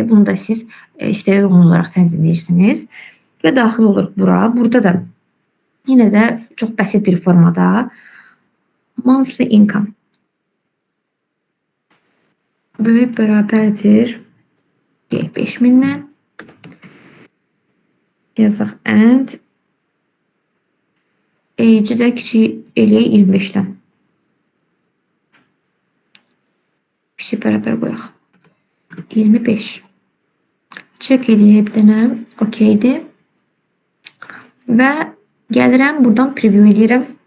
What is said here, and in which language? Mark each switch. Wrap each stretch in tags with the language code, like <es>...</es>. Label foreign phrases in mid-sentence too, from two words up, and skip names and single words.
<az>Bunu da siz istəyə uyğun olaraq tənzimləyirsiniz və daxil olur bura. Burada da yenə də çox bəsit bir formada</az> <en>monthly income</en> <az>böyük bərabərdir 5000-dən yazaq</az> <en>and age-i</en> <az>də kiçik eləyək 25-dən. Kiçik bərabər qoyaq. 25. Check eləyək bir dənə. Okeydir. Və gəlirəm, buradan preview eləyirəm.</az>